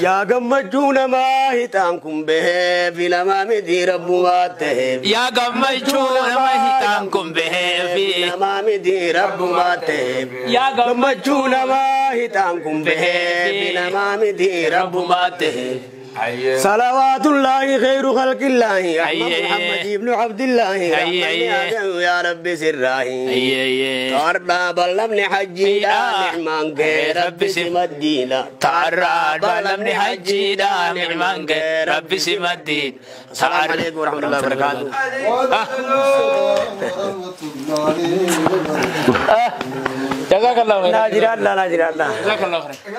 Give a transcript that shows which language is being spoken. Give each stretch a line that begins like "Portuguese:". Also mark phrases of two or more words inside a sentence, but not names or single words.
Oromo: Yaa gammachuu namaa hitaan kun bahee fi namaa miti rabbumaa ta'e. Yaa gammachuu nama hitaan kun bahee fi namaa miti rabbumaa ta'e. Yaa gammachuu Gammachuu namaa hitaan kun bahee fi namaa miti rabbumaa ta'e. Ayyee.
Arabic: صلوات الله خير خلق الله أحمد Ayyee. محمد ابن عبد الله Ayyee, رحمة ayyee. آدم يا رب سره.
Oromo: Ayyee, ayyee. Taarraa bal'amni hajjiidha, Ayyee. ni'maan kee Rabbi Rabbi si si maddiidha. Taarraa bal'amni hajjiidha, ni'maan kee Rabbi si maddiidha.
Arabic: السلام عليكم ورحمة الله وبركاته. Ah. Ah. جزاك الله خيرا.
Oromo: Naa jiraadha, naa jiraadha.
Arabic: جزاك الله خيرا.